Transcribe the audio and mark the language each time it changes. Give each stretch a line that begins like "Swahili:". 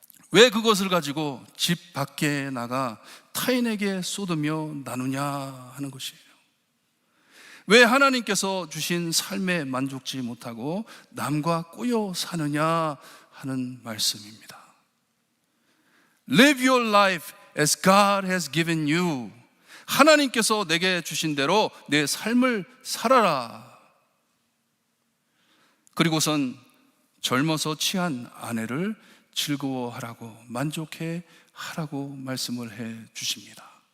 Korean: 왜 그것을 가지고 집 밖에 나가 타인에게 쏟으며 나누냐 하는 것이에요. 왜 하나님께서 주신 삶에 만족지 못하고 남과 꼬여 사느냐 하는 말씀입니다.
English: Live your life as God has given you.
Korean: 하나님께서 내게 주신 대로 내 삶을 살아라. 그리고선 젊어서 취한 아내를 즐거워하라고, 만족해 하라고 말씀을 해 주십니다.